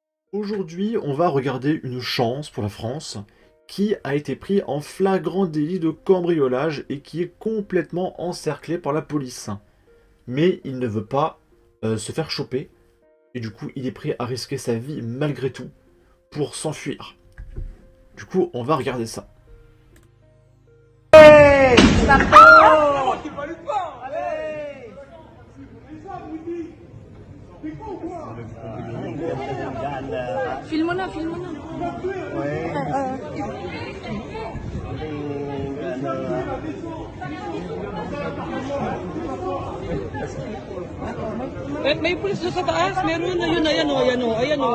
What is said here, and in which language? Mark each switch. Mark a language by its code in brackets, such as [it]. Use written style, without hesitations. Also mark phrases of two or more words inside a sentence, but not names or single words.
[fr] Aujourd'hui, on va regarder une chance pour la France qui a été pris en flagrant délit de cambriolage et qui est complètement encerclé par la police. Mais il ne veut pas se faire choper et du coup, il est prêt à risquer sa vie malgré tout pour s'enfuir. Du coup, on va regarder ça. [tl] Filmona, filmona. May pulis doon sa taas. Meron na yun. Ayan o, ayan o. Ayan o.